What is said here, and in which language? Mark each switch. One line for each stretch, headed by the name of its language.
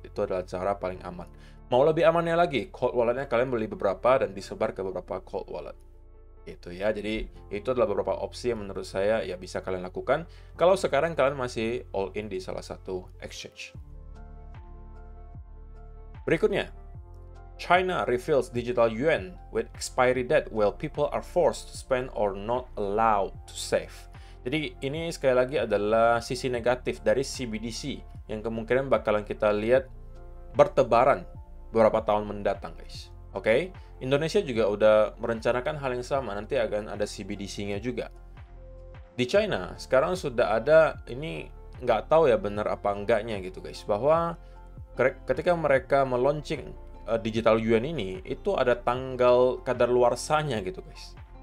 Indonesian: Itu adalah cara paling aman. Mau lebih amannya lagi, cold walletnya kalian beli beberapa dan disebar ke beberapa cold wallet. Itu ya, jadi itu adalah beberapa opsi yang menurut saya ya bisa kalian lakukan kalau sekarang kalian masih all in di salah satu exchange. Berikutnya,
English: China reveals digital yuan with expiry date while people are forced to spend or not allowed to save.
Indonesian: Jadi ini sekali lagi adalah sisi negatif dari CBDC yang kemungkinan bakalan kita lihat bertebaran beberapa tahun mendatang, guys. Oke, Indonesia juga udah merencanakan hal yang sama, nanti akan ada CBDC-nya juga. Di China sekarang sudah ada, ini nggak tahu ya benar apa enggaknya gitu guys, bahwa ketika mereka meluncing digital yuan ini, itu ada tanggal kadaluarsanya gitu guys.